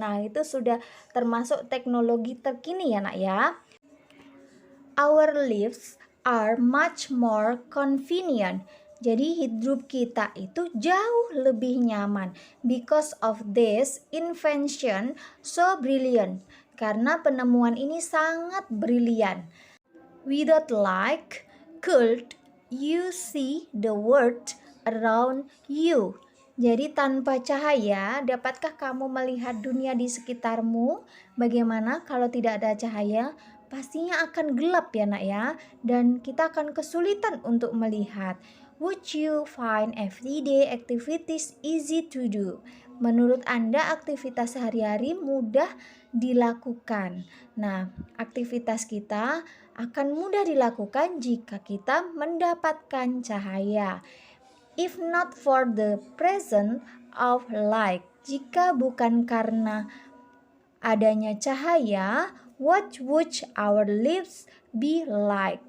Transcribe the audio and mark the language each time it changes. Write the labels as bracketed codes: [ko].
[id] Nah, itu sudah termasuk teknologi terkini ya, Nak ya. [en] Our lives are much more convenient. [id] Jadi hidup kita itu jauh lebih nyaman [en] because of this invention so brilliant. [id] Karena penemuan ini sangat brilian. [en] Without light, could you see the world around you? [id] Jadi tanpa cahaya, dapatkah kamu melihat dunia di sekitarmu? Bagaimana kalau tidak ada cahaya? Pastinya akan gelap ya nak ya, dan kita akan kesulitan untuk melihat. [en] Would you find everyday activities easy to do? [id] Menurut Anda aktivitas sehari-hari mudah dilakukan. Nah, aktivitas kita akan mudah dilakukan jika kita mendapatkan cahaya. [en] If not for the presence of light, [id] jika bukan karena adanya cahaya, [en] what would our lives be like?